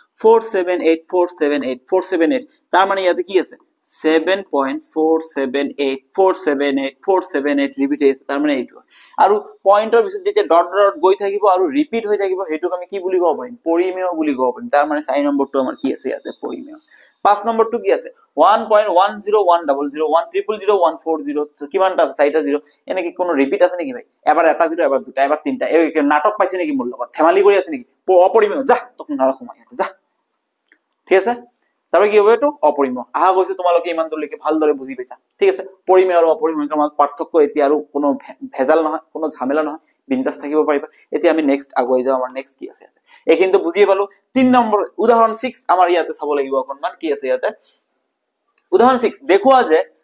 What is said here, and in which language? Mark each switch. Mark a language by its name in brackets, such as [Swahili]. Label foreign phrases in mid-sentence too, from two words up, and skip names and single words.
[Assamese] 478478 তাৰ মানে ইয়াতে কি আছে 7.478478 ৰিপিট আছে তাৰ মানে এইটো আৰু পয়েন্টৰ পিছত যেতিয়া [English] dot dot [Assamese] গৈ থাকিব আৰু ৰিপিট হৈ থাকিব হেতুক আমি কি বুলি ক'ব পাৰিম পৰিমেয় বুলি ক'ব পাৰিম তাৰ মানে 4 নম্বৰটো আমাৰ কি আছে ইয়াতে পৰিমেয় 5 নম্বৰটো কি আছে 1.1010001000140 কিমানটা আছে 4টা 0 এনে কি কোনো ৰিপিট আছে নেকি ভাই এবাৰ এটা 0 এবাৰ দুটা এবাৰ তিনটা এই নাটক পাইছে নেকি মোৰ লগত ধেমালি কৰি আছে নেকি অপৰিমেয় যা তখন নাৰাখো মই যা ঠিক আছে [Bangla] তারপরে কি হবে [Assamese] এটো অপরিমেয় গৈছে তোমালোকে ইমান দলৈকে ভালদৰে বুজি পাইছা ঠিক আছে পৰিমেয় আৰু অপৰিমেয়ৰ মাজত পাৰ্থক্য এতিয়া আৰু কোনো ভেজাল নহয় কোনো ঝামেলা নহয় বিন্দাস থাকিব পাৰিবা এতিয়া আমি নেক্সট আগুৱাই যাও আমাৰ নেক্সট কি আছে এইখিনিটো বুজিয়ে পালো 3 নম্বৰ উদাহৰণ 6 আমাৰ ইয়াতে চাব লাগিব অকনমান কি আছে ইয়াতে উদাহৰণ 6 দেখুৱা যে